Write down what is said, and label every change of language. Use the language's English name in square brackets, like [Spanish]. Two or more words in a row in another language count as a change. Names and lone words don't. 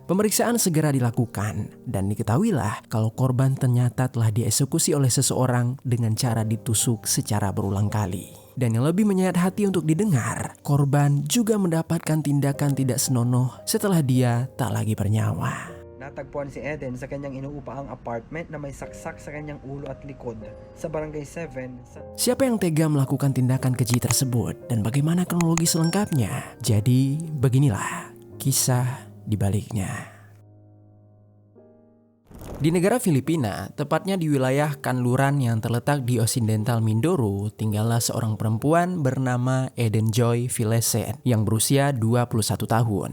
[Indonesian] Pemeriksaan segera dilakukan dan diketahuilah kalau korban ternyata telah dieksekusi oleh seseorang dengan cara ditusuk secara berulang kali. Dan yang lebih menyayat hati untuk didengar, korban juga mendapatkan tindakan tidak senonoh setelah dia tak lagi bernyawa. [Filipino] Natagpuan si Eden sa kanyang inuupaang apartment na may saksak sa kanyang ulo at likod sa Barangay 7 sa... [Indonesian] Siapa yang tega melakukan tindakan keji tersebut dan bagaimana kronologi selengkapnya? Jadi beginilah kisah di baliknya. Di negara Filipina, tepatnya di wilayah Kanluran yang terletak di Occidental Mindoro, tinggallah seorang perempuan bernama Eden Joy Vileset yang berusia 21 tahun.